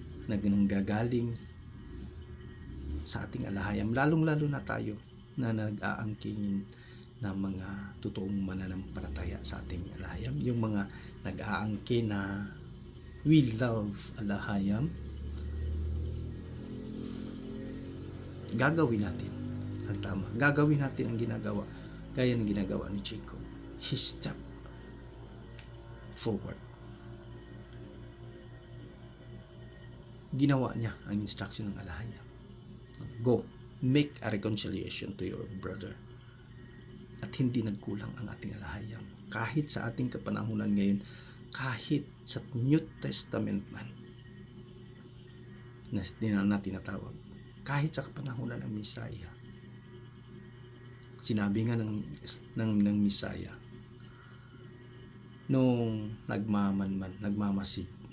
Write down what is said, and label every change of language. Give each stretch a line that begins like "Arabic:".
Filipino: na nanggagaling sa ating alahayam, lalong-lalo na tayo na nag-aangkin na mga totoong mananampalataya sa ating alahayam, yung mga nag-aangkin na
English: we love
Filipino: alahayam, gagawin natin ang tama, gagawin natin ang ginagawa, gaya ng ginagawa ni Chico.
English: He stepped forward.
Filipino: Ginawa niya ang instruction ng alahayam.
English: Go, make a reconciliation to your brother.
Filipino: At hindi nagkulang ang ating alahayam. Kahit sa ating kapanahunan ngayon, kahit sa New Testament man na tinatawag, kahit sa kapanahunan ng Misaya, sinabi nga ng Misaya, nung nagmamasid